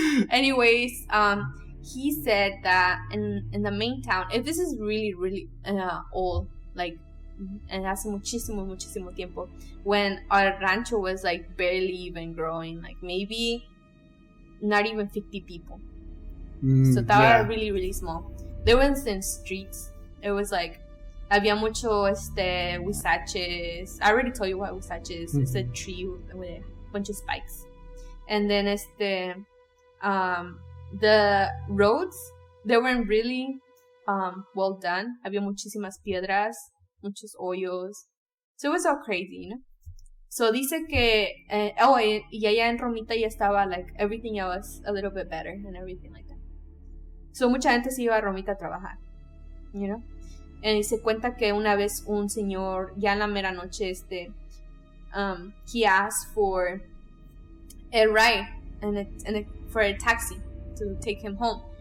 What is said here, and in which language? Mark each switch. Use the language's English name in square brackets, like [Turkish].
[English] Anyways, he said that in the main town, if this is really, really old, like, and [Spanish] hace muchísimo tiempo, [English] when our rancho was like barely even growing, like maybe not even 50 people. So that was really, really small. There wasn't streets. It was like, [Spanish] había mucho huizaches. [English] I already told you what huizache is. It's a tree with a bunch of spikes. And then the roads, they weren't really well done. [Spanish] Había muchísimas piedras, muchos hoyos. [English] So it was all crazy, [Spanish] So dice que, y allá en Romita ya estaba, [English] like, everything ya was a little bit better and everything like that. [Spanish] So mucha gente se iba a Romita a trabajar, Y se cuenta que una vez un señor, ya en la mera noche, [English] he asked for a ride for a taxi to take him home.